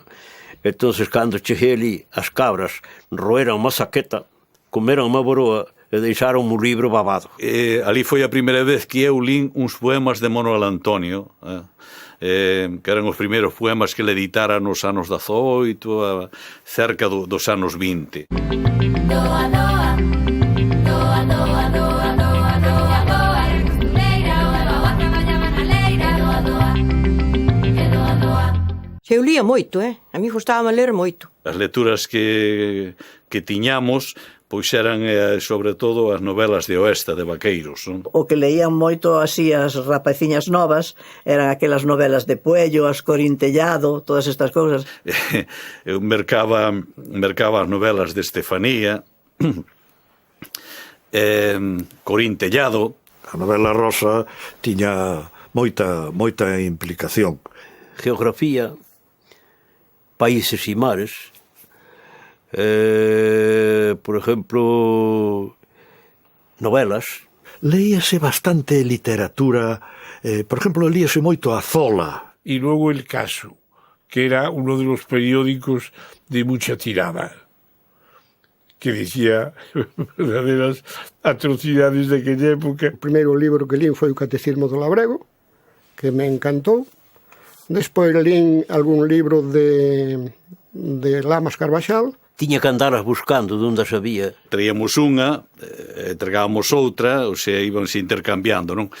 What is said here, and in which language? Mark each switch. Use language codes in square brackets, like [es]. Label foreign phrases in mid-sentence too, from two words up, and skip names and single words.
[gl] Entonces, cando cheguei ali, as cabras roeran unha saqueta, comeran unha boroa, e deixaron o libro babado. Ali foi a primeira vez que eu lín uns poemas de Manuel Antonio, que eran os primeiros poemas que le editara nos anos 18, cerca dos anos 20. Doa, doa, doa, doa, doa, doa, doa, doa, eres costureira, doa, doa, traballaba na leira, doa, doa, e doa, doa. Eu lía moito, A mí gustaba ler moito. As lecturas que tiñamos pois eran, sobre todo, as novelas de oeste, de vaqueiros. Non? O que leían moito así as rapaciñas novas eran aquelas novelas de Puello, as Corintellado, todas estas cousas. Eu mercaba as novelas de Estefanía, Corintellado. A novela rosa tiña moita implicación. Geografía, países e mares, [es] por ejemplo, [gl] novelas. Leíase bastante literatura, [es] por ejemplo, [gl] leíase moito a Zola. [es] Y luego El Caso, que era uno de los periódicos de mucha tirada, que decía verdaderas atrocidades de aquella época. [gl] O primeiro libro que lín foi o Catecismo do Labrego, que me encantou. Despois lín algún libro de Lamas Carvajal. Tiña que andaras buscando onde as había. Traíamos unha, entregábamos outra, ou se íbanse intercambiando, non?